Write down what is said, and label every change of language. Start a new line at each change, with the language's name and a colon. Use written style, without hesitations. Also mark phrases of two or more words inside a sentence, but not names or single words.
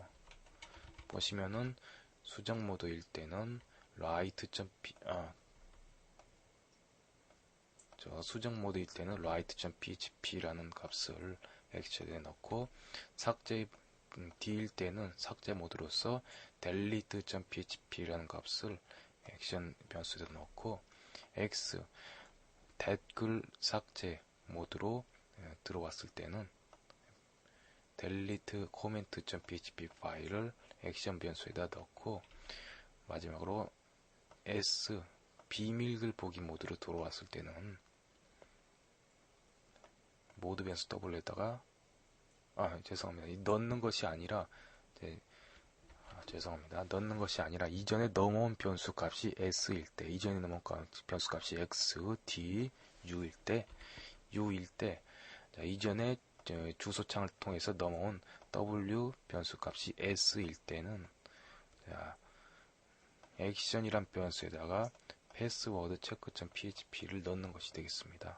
Korean: 보시면은 수정 모드일 때는 수정 모드일 때는 write.php라는 값을 액션에 넣고 D일 때는 삭제 모드로서 delete.php라는 값을 액션 변수에 넣고 X 댓글 삭제 모드로 들어왔을 때는 delete comment.php 파일을 액션 변수에다 넣고 마지막으로 S 비밀글 보기 모드로 들어왔을 때는 모드 변수 W에다가 죄송합니다. 넣는 것이 아니라 넣는 것이 아니라 이전에 넘어온 변수 값이 S일 때 이전에 넘어온 변수 값이 X, D, U일 때 이전에 주소창을 통해서 넘어온 W 변수 값이 S일 때는 액션이란 변수에다가 패스워드 체크.php를 넣는 것이 되겠습니다.